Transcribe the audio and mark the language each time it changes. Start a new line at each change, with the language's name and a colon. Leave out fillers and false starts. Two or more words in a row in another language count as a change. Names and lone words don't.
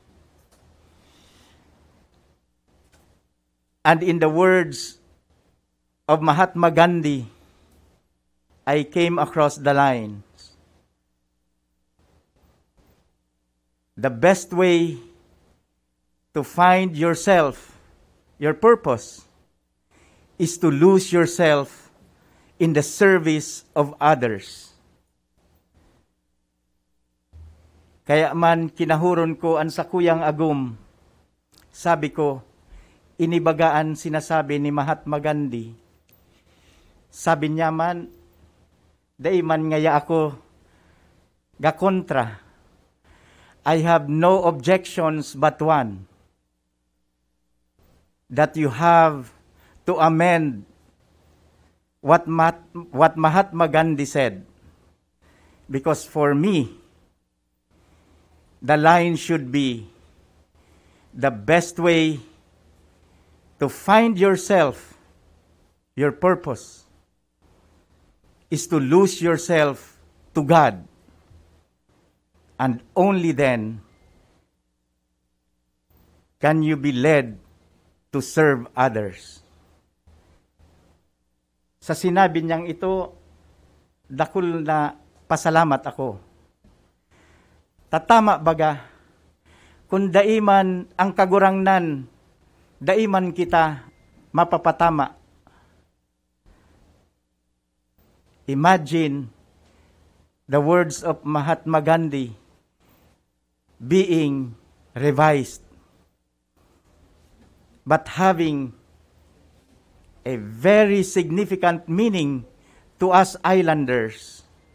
English: And in the words of Mahatma Gandhi, I came across the lines. The best way to find yourself, your purpose, is to lose yourself in the service of others.
Bikol: Kaya man kinahuron ko ang sakuyang agum, sabi ko, inibagaan sinasabi ni Mahatma Gandhi. Sabi niya man, daiman ngaya ako gakontra.
English: I have no objections but one, that you have to amend what Mahatma Gandhi said. Because for me, the line should be, the best way to find yourself, your purpose, is to lose yourself to God. And only then can you be led to serve others.
Bikol: Sa sinabi niyang ito, dakul na pasalamat ako. Tatama baga, kung daiman ang kagurangnan, daiman kita mapapatama.
English: Imagine the words of Mahatma Gandhi being revised, but having a very significant meaning to us islanders.